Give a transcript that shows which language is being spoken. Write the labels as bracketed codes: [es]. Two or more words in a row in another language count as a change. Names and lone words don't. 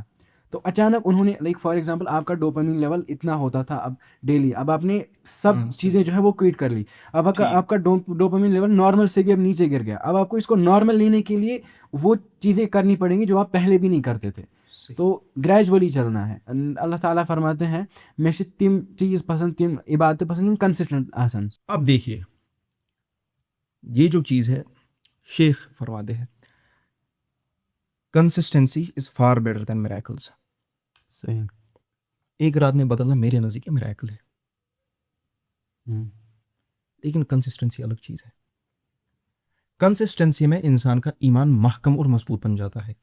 [hi] तो अचानक उन्होंने [en] like for example [hi] आपका [en] dopamine level [hi] इतना होता था अब डेली अब आपने सब चीज़ें जो है वो क्विट कर ली. अब आपका [en] dopamine level [hi] नॉर्मल से भी अब नीचे गिर गया. अब आपको इसको नॉर्मल लेने के लिए वो चीज़ें करनी पड़ेंगी जो आप पहले भी नहीं करते थे. तो ग्रेजुअली चलना है. अल्लाह ताला फरमाते हैं [ks] مےٚ تِم چیز پَسنٛد تِم عبادت پَسنٛد کنسسٹنٹ آسن. [hi] अब देखिए ये जो चीज़ है शेख फरमाते हैं [en] consistency is far better than miracles [hi] सही. एक रात में बदलना मेरे नज़दीक मिरेकल है लेकिन कंसिस्टेंसी अलग चीज़ है कंसिस्टेंसी में इंसान का ईमान महकम और मजबूत बन जाता है